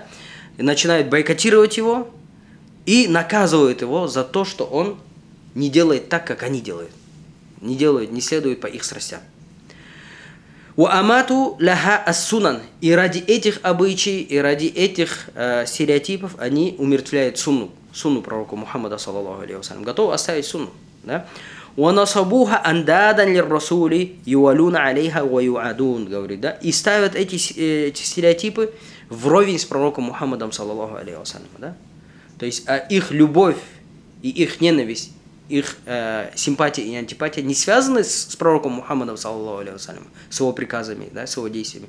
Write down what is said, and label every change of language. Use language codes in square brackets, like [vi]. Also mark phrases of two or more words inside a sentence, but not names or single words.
[ru] И начинают бойкотировать его и наказывают его за то, что он не делает так, как они делают. Не следует по их страстям. И ради этих обычаев, и ради этих стереотипов они умертвляют сунну пророка Мухаммада, [ar] صلى الله عليه وسلم. [ru] Готовы оставить сунну. Да? Говорит, да? И ставят эти стереотипы вровень с пророком Мухаммадом, [ar] صلى الله عليه وسلم. [ru] Да? То есть их любовь и их ненависть, их симпатия и антипатия не связаны с пророком Мухаммадом, [ar] صلى الله عليه وسلم, [ru] с его приказами, да, с его действиями.